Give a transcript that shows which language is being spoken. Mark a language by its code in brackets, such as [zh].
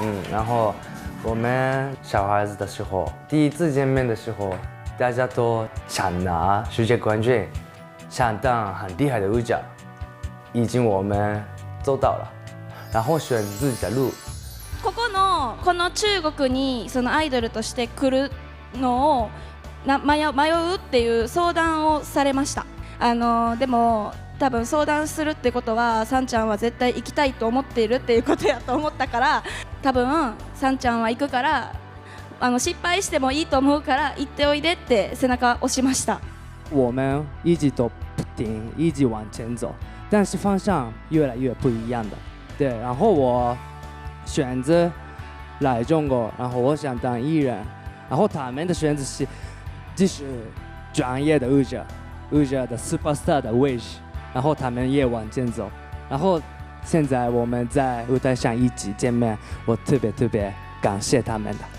[zh] 然后我们小孩子的时候，第一次见面的时候，大家都想拿世界冠军，想当很厉害的舞者，已经我们做到了，然后选自己的路。 [ja] この中国にそのアイドルとして来るのを迷うっていう相談をされました。でも多分相談するってことはさんちゃんは絶対行きたいと思っているっていうことやと思ったから、多分さんちゃんは行くから失敗してもいいと思うから行っておいでって背中押しました。 [zh] 我们一直都不停，一直往前走，但是方向越来越不一样的。对，然后我选择来中国，然后我想当艺人，然后他们的选择是继续专业的舞者的 superstar 的位置，然后他们也往前走，然后现在我们在舞台上一起见面，我特别感谢他们的。